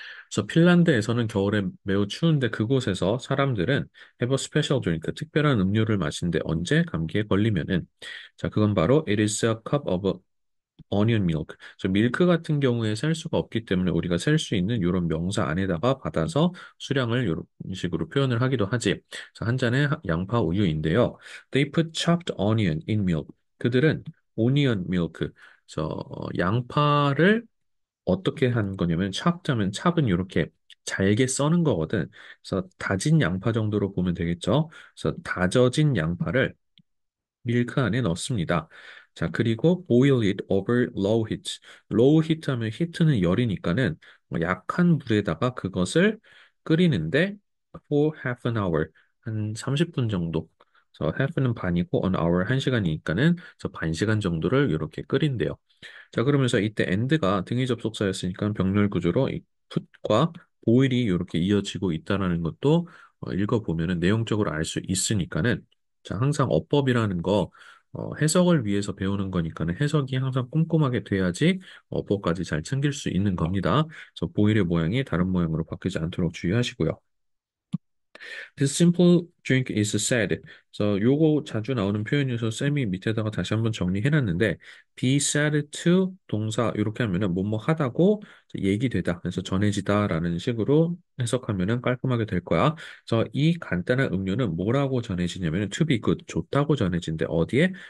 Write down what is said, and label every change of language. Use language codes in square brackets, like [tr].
[ko] 그래서 핀란드에서는 겨울에 매우 추운데 그곳에서 사람들은 [en] have a special drink, [ko] 특별한 음료를 마신대 언제 감기에 걸리면은 자, 그건 바로 [en] it is a cup of onion milk. [ko] 그래서 밀크 같은 경우에 셀 수가 없기 때문에 우리가 셀 수 있는 이런 명사 안에다가 받아서 수량을 이런 식으로 표현을 하기도 하지. 그래서 한 잔의 양파 우유인데요. [en] They put chopped onion in milk. [ko] 그들은 [en] onion milk. [ko] 그래서 양파를 어떻게 한 거냐면 찹자면 찹은 이렇게 잘게 써는 거거든. 그래서 다진 양파 정도로 보면 되겠죠. 그래서 다져진 양파를 밀크 안에 넣습니다. 자, 그리고 [en] boil it over low heat. [ko] low heat 하면 heat는 열이니까는 뭐 약한 불에다가 그것을 끓이는데 [en] for half an hour. [ko] 한 30분 정도. 그래서 half는 반이고 an hour 1시간이니까는 그래서 반 시간 정도를 이렇게 끓인대요. 자, 그러면서 이때 and가 등위 접속사였으니까 병렬 구조로 이 put과 boil이 이렇게 이어지고 있다라는 것도 읽어보면은 내용적으로 알 수 있으니까는 자, 항상 어법이라는 거 해석을 위해서 배우는 거니까는 해석이 항상 꼼꼼하게 돼야지 어법까지 잘 챙길 수 있는 겁니다. 그래서 보일의 모양이 다른 모양으로 바뀌지 않도록 주의하시고요. [en] This simple drink is sad. [ko] 그래서 요거 자주 나오는 표현이어서 쌤이 밑에다가 다시 한번 정리해놨는데 be sad to 동사 이렇게 하면은 뭐뭐 하다고 얘기되다. 그래서 전해지다라는 식으로 해석하면은 깔끔하게 될 거야. 그래서 이 간단한 음료는 뭐라고 전해지냐면은 to be good 좋다고 전해진대. 어디에?